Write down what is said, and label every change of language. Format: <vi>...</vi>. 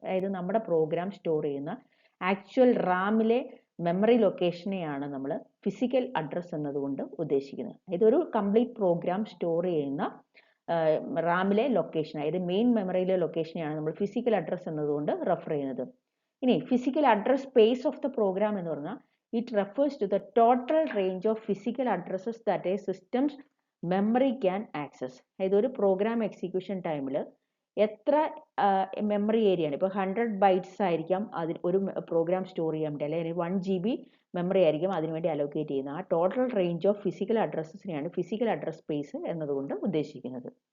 <ml>അതായത് നമ്മുടെ programme store ചെയ്യുന്ന ആക്ച്വൽ റാമിലെ മെമ്മറി ലൊക്കേഷനെയാണ് നമ്മൾ ഫിസിക്കൽ അഡ്രസ്സ് എന്നതുകൊണ്ട് ഉദ്ദേശിക്കുന്നത്. ഇതൊരു കംപ്ലീറ്റ് പ്രോഗ്രാം സ്റ്റോർ ചെയ്യുന്ന റാമിലെ ലൊക്കേഷൻ, അതായത് മെയിൻ മെമ്മറിയിലെ ലൊക്കേഷനെയാണ് നമ്മൾ ഫിസിക്കൽ അഡ്രസ്സ് എന്നതുകൊണ്ട് റെഫർ ചെയ്യുന്നത്. ഇനി physical address space of the programme എന്ന് പറഞ്ഞാൽ</ml> <en>it refers to the total range of physical addresses that a system's memory can access.</en> <ml>അതായത് ഒരു പ്രോഗ്രാം എക്സിക്യൂഷൻ ടൈമിൽ എത്ര മെമ്മറി ഏരിയ ആണ്, ഇപ്പോൾ 100 ബൈറ്റ്സ് ആയിരിക്കാം അതിൽ ഒരു പ്രോഗ്രാം സ്റ്റോർ ചെയ്യാൻ വേണ്ടി, അല്ലെങ്കിൽ 1 GB മെമ്മറി ആയിരിക്കും അതിനുവേണ്ടി അലോക്കേറ്റ് ചെയ്യുന്നത്. ആ total range of physical അഡ്രസ്സസിനെയാണ് physical address space എന്നതുകൊണ്ട് ഉദ്ദേശിക്കുന്നത്.</ml>